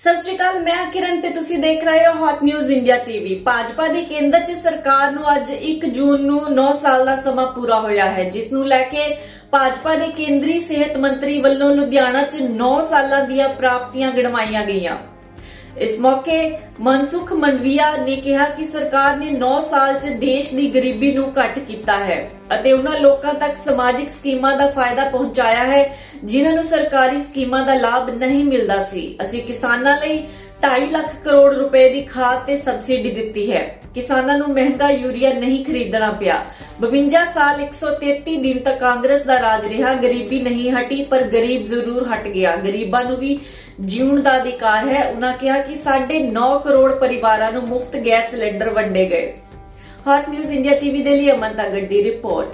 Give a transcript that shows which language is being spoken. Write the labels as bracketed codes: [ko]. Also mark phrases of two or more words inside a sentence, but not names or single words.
[pa] ਸਤਿ ਸ਼੍ਰੀ ਅਕਾਲ, ਮੈਂ ਕਿਰਨ ਤੇ ਤੁਸੀਂ ਦੇਖ ਰਹੇ ਹੋ ਹੌਟ ਨਿਊਜ਼ ਇੰਡੀਆ ਟੀਵੀ। ਭਾਜਪਾ ਦੀ ਕੇਂਦਰ 'ਚ ਸਰਕਾਰ ਨੂੰ ਅੱਜ 1 ਜੂਨ ਨੂੰ 9 ਸਾਲ ਦਾ ਸਮਾਂ ਪੂਰਾ ਹੋਇਆ ਹੈ, ਜਿਸ ਨੂੰ ਲੈ ਕੇ ਭਾਜਪਾ ਦੇ ਕੇਂਦਰੀ ਸਿਹਤ ਮੰਤਰੀ ਵੱਲੋਂ ਲੁਧਿਆਣਾ 'ਚ 9 ਸਾਲਾਂ ਦੀਆਂ ਪ੍ਰਾਪਤੀਆਂ ਗਿਣਵਾਈਆਂ ਗਈਆਂ। ਇਸ ਮੌਕੇ ਮਨਸੁਖ ਮੰਡਾਵੀਆ ਨੇ ਕਿਹਾ ਕਿ ਸਰਕਾਰ ਨੇ 9 ਸਾਲ 'ਚ ਦੇਸ਼ ਦੀ ਗਰੀਬੀ ਨੂੰ ਘੱਟ ਕੀਤਾ ਹੈ ਅਤੇ ਉਹਨਾਂ ਲੋਕਾਂ ਤੱਕ ਸਮਾਜਿਕ ਸਕੀਮਾਂ ਦਾ ਫਾਇਦਾ ਪਹੁੰਚਾਇਆ ਹੈ ਜਿਨ੍ਹਾਂ ਨੂੰ ਸਰਕਾਰੀ ਸਕੀਮਾਂ ਦਾ ਲਾਭ ਨਹੀਂ ਮਿਲਦਾ ਸੀ। ਅਸੀਂ ਕਿਸਾਨਾਂ ਲਈ 2.5 ਲੱਖ ਕਰੋੜ रुपए ਦੀ ਖਾਦ ਤੇ ਸਬਸਿਡੀ ਦਿੱਤੀ ਹੈ। [hi] किसानों ਨੂੰ महंगा यूरिया नहीं खरीदना पिया। 52 साल 133 दिन तक कांग्रेस का राज रहा, गरीबी नहीं हटी पर गरीब जरूर हट गया। [pa] ਗਰੀਬਾਂ ਨੂੰ ਵੀ ਜਿਊਣ ਦਾ ਅਧਿਕਾਰ ਹੈ। ਉਹਨਾਂ ਨੇ ਕਿਹਾ ਕਿ 9.5 ਕਰੋੜ ਪਰਿਵਾਰਾਂ ਨੂੰ ਮੁਫ਼ਤ ਗੈਸ ਸਿਲੰਡਰ ਵੰਡੇ ਗਏ। [hi] हॉट न्यूज इंडिया टीवी के लिए अमन तागड़ की रिपोर्ट।